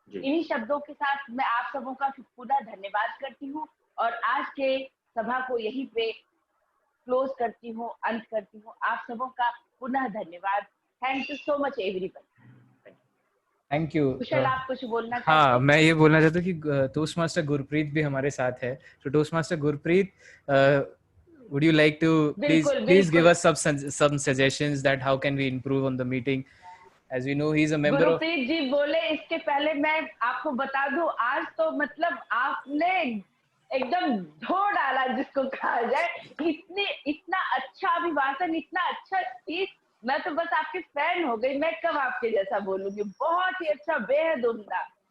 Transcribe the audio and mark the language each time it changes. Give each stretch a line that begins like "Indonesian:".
Hindi: इन्हीं शब्दों के साथ मैं आप सबों का पुनः धन्यवाद करती हूँ और आज के सभा को यहीं पे क्लोज करती हूँ, अंत करती हूँ। आप सबों का पुनः धन्यवाद।
English: Thank you so much everyone. Thank you.
Hindi: कुशल, आप कुछ बोलना चाहते हाँ, हैं? मैं ये बोलना चाहता हूँ कि टोस्ट मास्टर गुरप्रीत भी हमारे साथ है।
English: तो toast master Gurpreet, would you like to please give us some suggestions that how can we improve on the meeting? As we know, he's a member of.
Hindi: Gurpreet जी बोले, इसके पहले मैं आपको बता दूं, आज तो मतलब आपने एकदम धो डाला जिसको कहा जाए। इतना अच्छा अभिभाषण, इतना अच्छा स्पीच, मैं तो बस आपकी फैन हो गई। मैं कब आपके जैसा बोलूंगी। बहुत ही अच्छा, बेहद उम्दा।